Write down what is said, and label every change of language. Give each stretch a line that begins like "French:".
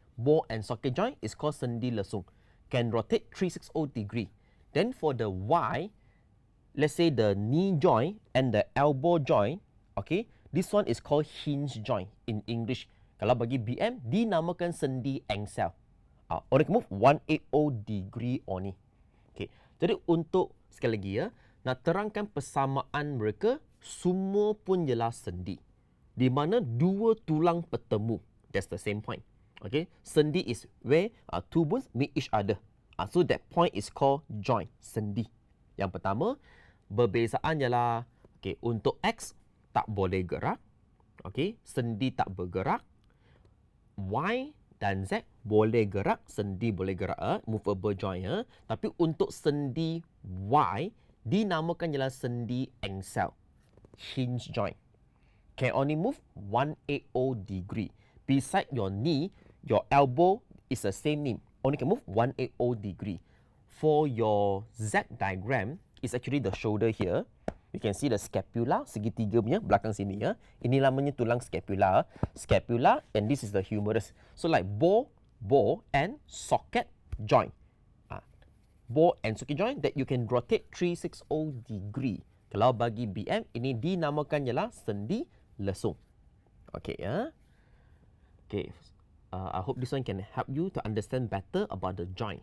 English: Ball and socket joint is called sendi lesung. Can rotate 360 degree. Then for the Y, let's say the knee joint and the elbow joint, okay, this one is called hinge joint in English.
Malay: Kalau bagi BM, dinamakan sendi angsel. Orang
English: can move 180 degree only. Okay.
Malay: Jadi untuk, sekali lagi ya, nak terangkan persamaan mereka, semua pun ialah sendi. Di mana dua tulang bertemu.
English: That's the same point.
Malay: Okay.
English: Sendi is where two bones meet each other. So that point is called joint, sendi.
Malay: Yang pertama, perbezaan ialah, okay, untuk X tak boleh gerak. Okay. Sendi tak bergerak. Y dan Z boleh gerak, sendi boleh gerak, movable joint. Tapi untuk sendi Y, dinamakan ialah sendi angsel, hinge joint.
English: Can only move 180 degree. Beside your knee, your elbow is the same knee. Only can move 180 degree. For your Z diagram, is actually the shoulder here. You can see the scapula,
Malay: segitiga punya belakang sini ya. Ini namanya tulang scapula.
English: Scapula, and this is the humerus. So like ball and socket joint. Ball and socket joint that you can rotate 360 degree.
Malay: Kalau bagi BM, ini dinamakan ialah sendi lesung. Okay ya. Okay.
English: I hope this one can help you to understand better about the joint.